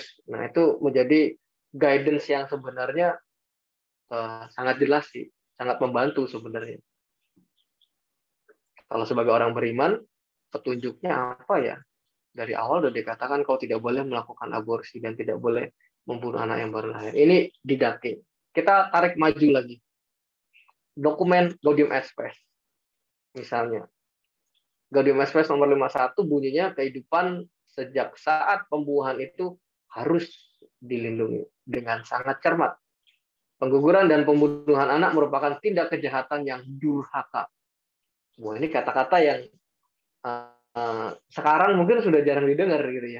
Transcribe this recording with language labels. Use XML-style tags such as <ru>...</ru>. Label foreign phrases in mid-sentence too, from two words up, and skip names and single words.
<id>Nah, itu menjadi guidance yang sebenarnya sangat jelas sih, sangat membantu sebenarnya. Kalau sebagai orang beriman, petunjuknya apa ya? Dari awal sudah dikatakan kau tidak boleh melakukan aborsi dan tidak boleh membunuh anak yang baru lahir. Ini Didache. Kita tarik maju lagi. Dokumen Gaudium et Spes. Misalnya. Gaudium et Spes nomor 51 bunyinya kehidupan sejak saat pembuahan itu harus dilindungi dengan sangat cermat. Pengguguran dan pembunuhan anak merupakan tindak kejahatan yang durhaka. Wah, ini kata-kata yang sekarang mungkin sudah jarang didengar gitu ya.</id>